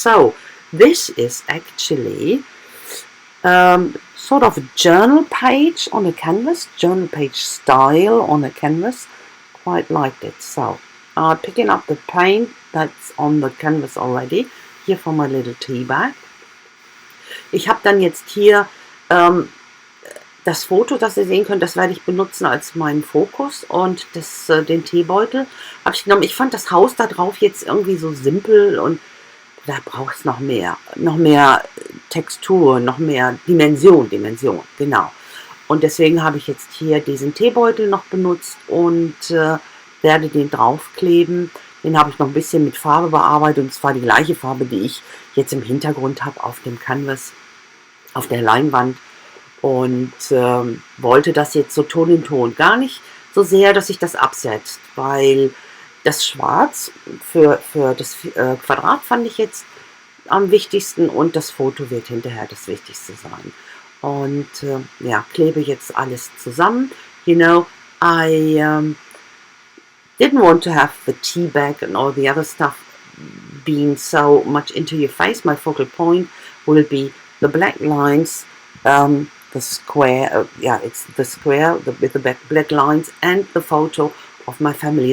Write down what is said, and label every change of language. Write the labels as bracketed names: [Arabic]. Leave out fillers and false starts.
[English] So this is actually sort of a journal page on a canvas, journal page style on a canvas. Quite liked it. So picking up the paint that's on the canvas already, [German] hier [English] for my little tea bag. [German] Ich habe dann jetzt hier das Foto, das ihr sehen könnt, das werde ich benutzen als meinen Fokus, und den Teebeutel habe ich genommen. Ich fand das Haus da drauf jetzt irgendwie so simpel, und da braucht es noch mehr Textur, noch mehr Dimension, genau. Und deswegen habe ich jetzt hier diesen Teebeutel noch benutzt und werde den draufkleben. Den habe ich noch ein bisschen mit Farbe bearbeitet, und zwar die gleiche Farbe, die ich jetzt im Hintergrund habe auf dem Canvas, auf der Leinwand. Und wollte das jetzt so Ton in Ton. Gar nicht so sehr, dass sich das absetzt, weil das Schwarz für das Quadrat fand ich jetzt am wichtigsten, und das Foto wird hinterher das Wichtigste sein. Und ja, klebe jetzt alles zusammen. [English] You know, I didn't want to have the tea bag and all the other stuff being so much into your face. My focal point will be the black lines, the square, yeah, it's the square with the black lines, and the photo of my family.